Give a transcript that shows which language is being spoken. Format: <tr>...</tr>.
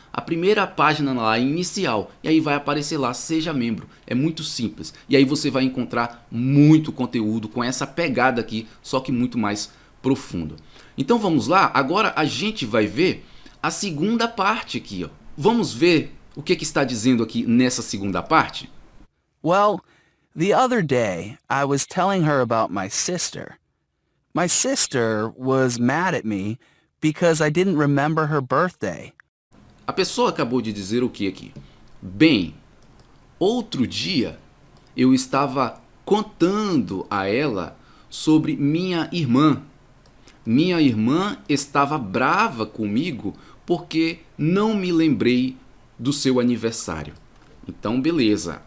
<pt>A primeira página lá inicial, e aí vai aparecer lá Seja Membro. É muito simples. E aí você vai encontrar muito conteúdo com essa pegada aqui, só que muito mais profundo. Então vamos lá, agora a gente vai ver a segunda parte aqui, ó. Vamos ver o que está dizendo aqui nessa segunda parte?</pt> <en>Well, the other day, I was telling her about my sister. My sister was mad at me because I didn't remember her birthday.</en> <pt>A pessoa acabou de dizer o que aqui? Bem, outro dia eu estava contando a ela sobre minha irmã. Minha irmã estava brava comigo porque não me lembrei do seu aniversário. Então, beleza.</pt>